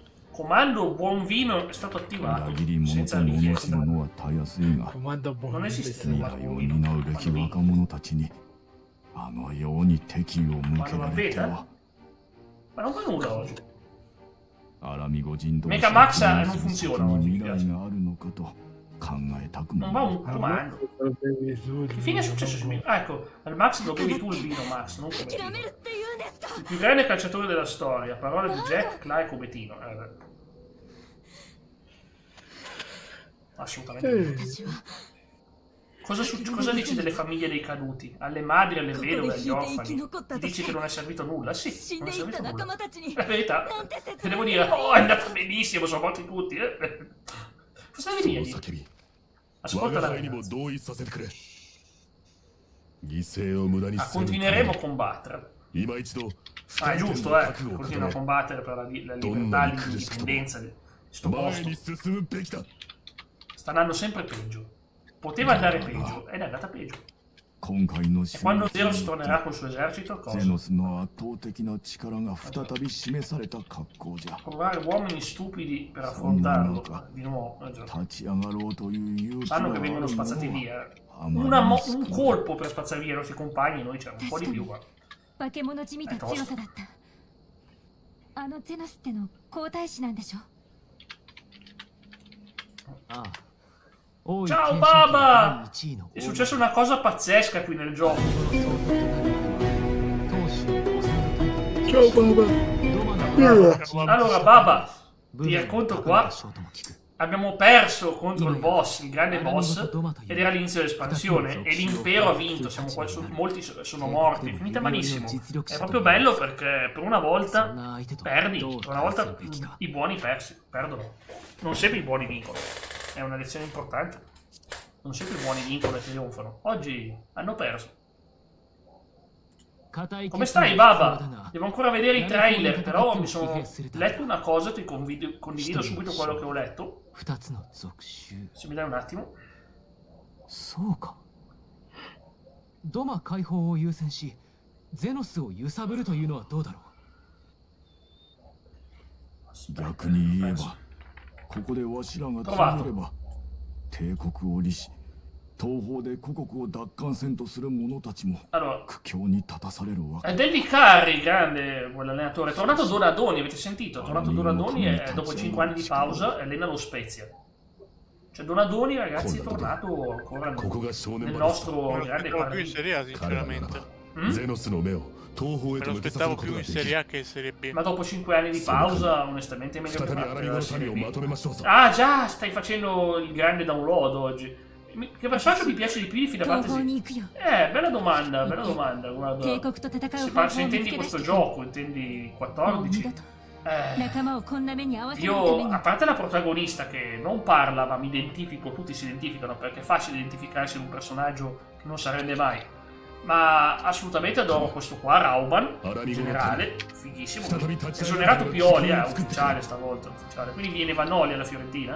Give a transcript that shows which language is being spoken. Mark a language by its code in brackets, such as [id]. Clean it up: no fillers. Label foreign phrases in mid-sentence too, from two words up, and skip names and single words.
[it] Comando buon vino è stato attivato [ja] 裏切り者 [it] senza [ja] と罵す [it] richiesta. [ja] 者はたやすいが [it] Comando buono. Non esiste [ja] 未 [it] il [ja] 来 [it] comando [ja] を [it] buon [ja] 担う [it] vino. [ja] べき若者たちにあのように敵意を向けられては [it] Ma non fa nulla oggi. [ja] アラミゴ人同士 [it] Mega Max [ja] の [it] non [ja] そ [it] funziona [ja] こ [it] oggi, [ja] に [it] mi [ja] 未 [it] piace. [ja] 来があるのかと考えたくも [it] Non [ja] な [it] va [ja] る [it] un comando. Che fine è successo su me? Ah, ecco, al Max lo bevi tu il vino, Max, non come [ja] 諦めるって言うんですか [it] il più grande calciatore della storia. Parole di Jack, Clark o Bettino. Assolutamente. [ja] 私は [it] Cosa dici delle famiglie dei caduti? Alle madri, alle [ja] ここ [it] vedove, [ja] で [it] agli [ja] 引いて生き [it] orfani? [ja] 残った [it] Gli [ja] と [it] dici [ja] し [it] che non è servito a nulla? Sì, [ja] 死ん [it] non è [ja] でいった [it] servito a [ja] 仲 [it] nulla. [ja] 間たちに [it] La verità, [ja] なんて説 [it] che [ja] 明 [it] devo [ja] す [it] dire, [ja] ればいい [it] oh, è andata benissimo, sono morti tutti. Cosa devi [ja] その [it] dirgli? [ja] 叫び [it] Ascolta [ja] 我 [it] la [ja] が輩にも [it] ragazza. [ja] 同意させてくれ犠牲を無駄に [it] Ah, [ja] せぬため [it] continueremo [ja] に [it] a combattere. [ja] 今一度 [it] Ah, è [ja] 二人 [it] giusto, [ja] の覚悟を [it] continua a [ja] 固 [it] combattere per la libertà, Donna di l'indipendenza di sto [ja] め前 [it] posto. [ja] に進むべきだ [it] Sta andando sempre peggio. Poteva andare peggio, ed è andata peggio. [ja] 今回の [it] E [ja] 勝 [it] quando [ja] 利 [it] Zeus tornerà col suo esercito, [ja] ゼ [it] cosa? [ja] ノスの圧倒的な力が再び示された格好じゃ [it] Trovare uomini stupidi per affrontarlo di nuovo. Già. [ja] 立ち上がろうという勇気 [it] Sanno [ja] が [it] che [ja] ある [it] vengono [ja] 者 [it] spazzati [ja] は [it] via. [ja] あまりに少 [it] Un [ja] ない [it] colpo per spazzare via i nostri compagni, noi c'è un po' di più qua. [ja] 化け物じみた強さだったあのゼノスっての皇太子なんでしょああ王位 [it] Ciao [ja] 継承権 [it] Baba! [ja] 第1位の [it] È successa una cosa pazzesca qui nel gioco. [ja] 当主を治める [it] Ciao Baba. [ja] ドマの [it] Allora, Baba, [ja] 部 [it] ti [ja] 分 [it] racconto [ja] を [it] qua. [ja] 高めた賞とも聞く [it] Abbiamo perso contro il boss, il grande boss, ed era l'inizio dell'espansione, e l'impero ha vinto, siamo qua, molti sono morti, è finita malissimo. È proprio bello perché per una [ja] そん [it] volta [ja] な相手と [it] perdi, [ja] どう [it] per una [ja] 対す [it] volta [ja] るべきか [it] i buoni perdono. Non sempre i buoni vincono, è una lezione importante. Non sempre i buoni vincono e trionfano. Oggi hanno perso. [ja] 固い [it] Come [ja] 決断 [it] stai, [ja] が必要だ [it] Baba? [ja] な [it] Devo ancora vedere i trailer, però mi sono letto una cosa, ti condivido subito quello che ho letto. [ja] 二つの属州 [it] Se mi dai un attimo. [ja] そうかドマ解放を優先しゼノスを揺さぶるというのはどうだろ逆に言えばここでわしらが詰めれば帝国を利し東方で故国を奪還せんとする者たちも [it] Allora, [ja] 苦境に立たされるわけ [it] è Del Vicari, il grande quell'allenatore. È tornato Donadoni, avete sentito? È tornato Donadoni e dopo 5 anni di pausa allena lo Spezia. Cioè Donadoni, ragazzi, è tornato ancora [ja] ここが正念 [it] nel [ja] 場です [it] nostro Me lo grande aspettavo più in paradiso. Serie A, [ja] 彼らなら [it] sinceramente. [ja] ゼノスの目を東方へ [it] Me [ja] と [it] lo [ja] 向けさせる [it] aspettavo [ja] こと [it] più [ja] が [it] in [ja] でき [it] Serie [ja] る [it] A che in Serie B. Ma dopo 5 anni di pausa, onestamente è meglio [ja] 再 [it] che [ja] び [it] fare [ja] 荒見 [it] la [ja] の [it] Serie [ja] 民を [it] B. [ja] まとめましょうぞ [it] Ah già, stai facendo il grande download oggi. Che personaggio mi piace di più di Final [ja] 東方 [it] Fantasy? [ja] に行くよ [it] Bella domanda, guarda. [ja] 帝国と戦う [it] Se, [ja] 方 [it] se [ja] 法を見つ [it] intendi [ja] け出 [it] questo [ja] して [it] gioco, intendi [ja] もう二度 [it] 14? [ja] と [it] Eh, [ja] 仲間をこんな目に合わせないため [it] io, [ja] に [it] a parte la protagonista che non parla, ma mi identifico, tutti si identificano perché è facile identificarsi in un personaggio che non si arrende mai. Ma assolutamente adoro questo qua, Rauban, in generale, fighissimo. È esonerato Pioli, ufficiale stavolta, ufficiale. Quindi viene Vanoli alla Fiorentina,